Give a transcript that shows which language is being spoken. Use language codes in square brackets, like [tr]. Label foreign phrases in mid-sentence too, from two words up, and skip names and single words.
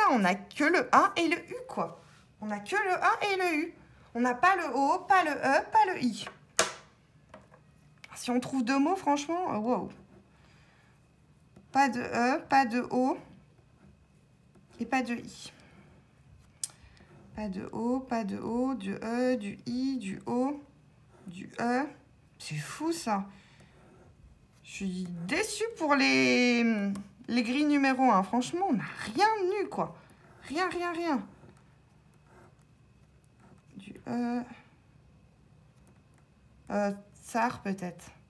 [fr] On n'a que le A et le U, quoi. On n'a que le A et le U. On n'a pas le O, pas le E, pas le I. Si on trouve 2 mots, franchement, wow. Pas de E, pas de O et pas de I. Pas de O, pas de O, du E, du I, du O, du E. C'est fou, ça. Je suis déçue pour les grilles numéro 1. Franchement, on n'a rien eu, quoi. Rien. Du E. Tsar, peut-être.